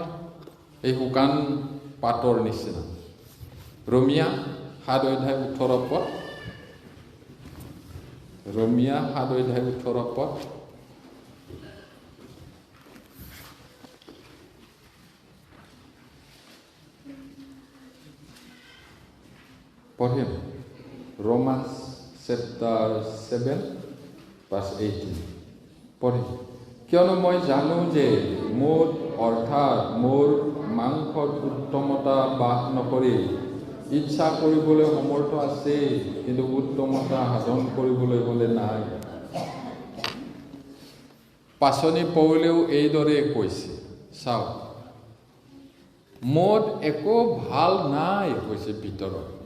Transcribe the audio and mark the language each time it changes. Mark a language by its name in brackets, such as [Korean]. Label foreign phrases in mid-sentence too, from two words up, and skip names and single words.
[Assamese] এই শুকান পাতৰ নিচিনা। ৰোমিয়া 7:18 পদ। ৰোমিয়া 7:18 পদ। পঢ়িম। [English] Romans chapter 7 verse 18. [Assamese] পঢ়িম। কিয়নো মই জানো যে মোৰ অৰ্থাৎ মোৰ মাংসত উত্তমতা বাস নকৰে। ইচ্ছা কৰিবলৈ সমৰ্থ আছে, কিন্তু উত্তমতা সাধন কৰিবলৈ হ'লে নাই। পাচনি পৌলেও এইদৰে কৈছে, চাওক, মোৰ একো ভাল নাই কৈছে ভিতৰত।